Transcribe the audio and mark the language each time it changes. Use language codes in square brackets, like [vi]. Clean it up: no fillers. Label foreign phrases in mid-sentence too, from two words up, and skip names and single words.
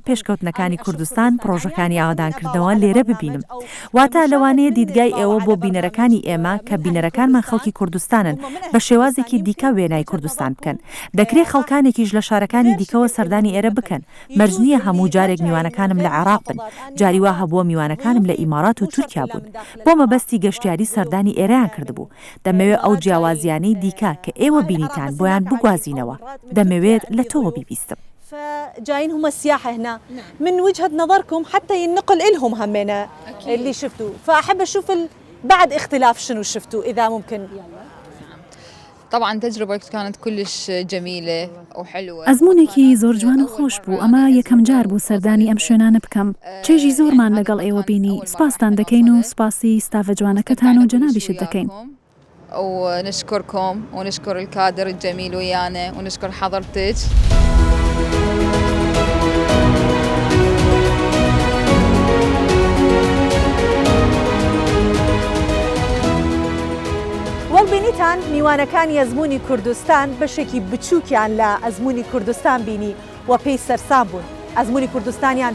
[ckb] پێشکەوتنەکانی کوردستان پرۆژەکانی ئاوادانکردنەوە لێرە ببینم واتە لەوانەیە دیدگای ئێوە بۆ بینەرەکانی ئێمە کە بینەرەکانمان خەڵکی کوردستانن بە شێوازێکی دیکە وێنای کوردستان بکەن دەکرێت خەڵکانێکیش لە شارەکانی دیکەوە سەردانی ئێرە بکەن مەرجنیە هەموو جارێک میوانەکانم لە عێراق بن جاریوا هەبووە میوانەکانم لە ئیمارات و تورکیا بوون بۆ مەبەستی گەشتیاری سەردانی ئێرەیان کردبوو دەمەوێت ئەو جیاوازیانەی دیکە کە ئێوە بینیتان بۆیان بگوازینەوە دەمەوێت لە تۆوە بیبیستم. [ar] فجايين هم السياحة هنا من وجهة نظركم حتى ينقل إلهم همنا اللي شفتوه فأحب أشوف بعد اختلاف شنو شفتوا إذا ممكن. طبعا تجربة كانت كلش جميلة وحلوة. [ckb] ئەزمونێکی زۆر جوان و خۆش بوو ئەمە یەکەم جار بوو سەردانی ئەم شوێنانە بکەم چێژی زۆرمان لەگەڵ ئێوە بینی سپاستان دەکەین و سپاسی ستافە جوانەکەتان و جەنابیشت دەکەین. [ar] ونشكركم ونشكر الكادر الجميل ويانا ونشكر حضرتك. [ckb] وەڵبینیتان میوانەکانی ئەزموونی کوردستان بەشێکی بچووکیان لە ئەزموونی کوردستان بینی و پێی سەرسام بوون ئەزموونی کوردستانیان